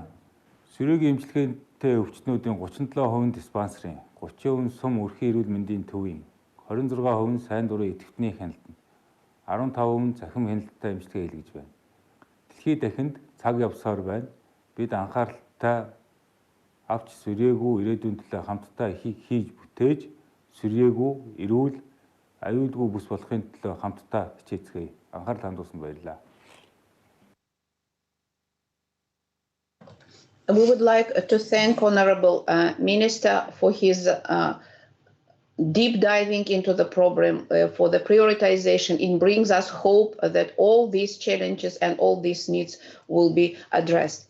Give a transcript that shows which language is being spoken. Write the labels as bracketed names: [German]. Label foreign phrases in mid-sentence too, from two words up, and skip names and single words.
[Mongolian] Сүрээгийн эмчилгээтэй өвчтнүүдийн 37% диспансерын, 30% сум өрхийн эрүүл мэндийн төвийн, 26% сайн дурын идэвхтний хяналтанд, 15% захим хяналттай эмчилгээ хийлгэж байна. Дэлхийд дахинд цаг явсаар байна. Бид анхааралтай авч сүрээгүй ирээдүйн төлөө хамтдаа хийж бүтээж, сүрээгүй, эрүүл, аюулгүй бүс болохын төлөө хамтдаа хичээцгээе. Анхаарал хандуулсан баярлалаа. [English] We would like to thank Honorable Minister for his deep diving into the problem, for the prioritization. It brings us hope that all these challenges and all these needs will be addressed.